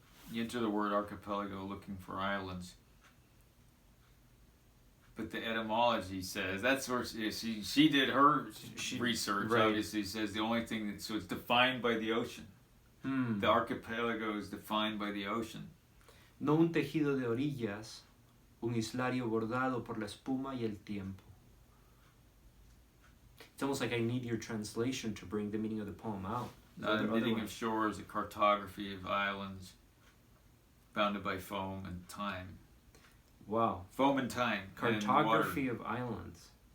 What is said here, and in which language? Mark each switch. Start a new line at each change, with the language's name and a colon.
English: You enter the word archipelago looking for islands. But the etymology says, that's where she did her research, right. Obviously says the only thing, so it's defined by the ocean. The archipelago is defined by the ocean.
Spanish: No un tejido de orillas, un islario bordado por la espuma y el tiempo.
English: It's almost like I need your translation to bring the meaning of the poem out. Not a knitting of shores, a cartography of islands, bounded by foam and time. Wow. Foam and time. Cartography of islands.